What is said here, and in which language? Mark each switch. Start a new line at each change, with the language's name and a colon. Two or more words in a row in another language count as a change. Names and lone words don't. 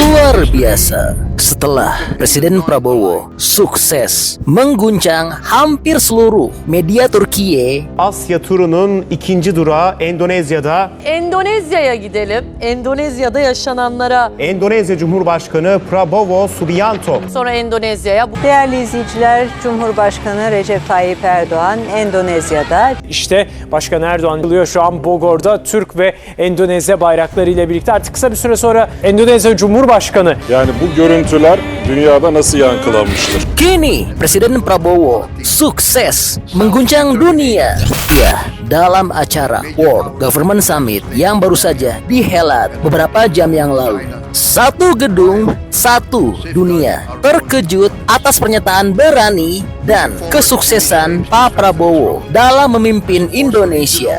Indonesian: Luar biasa. Setelah Presiden Prabowo sukses mengguncang hampir seluruh media Türkiye,
Turkish: Asya turunun ikinci durağı Endonezya'da. Endonezya'ya gidelim. Endonezya'da yaşananlara, Endonezya Cumhurbaşkanı Prabowo Subianto. sonra Endonezya'ya. Değerli izleyiciler, Cumhurbaşkanı Recep Tayyip Erdoğan Endonezya'da. İşte Başkan Erdoğan geliyor şu an Bogor'da Türk ve Endonezya bayraklarıyla birlikte. Artık kısa bir süre sonra Endonezya Cumhurbaşkanı Yani bu görüntüler dünyada nasıl yankılanmıştır?
Indonesian: kini Presiden Prabowo sukses mengguncang dunia. Ya, dalam acara World Government Summit yang baru saja dihelat beberapa jam yang lalu. Satu gedung, satu dunia. Terkejut atas pernyataan berani dan kesuksesan Pak Prabowo dalam memimpin Indonesia.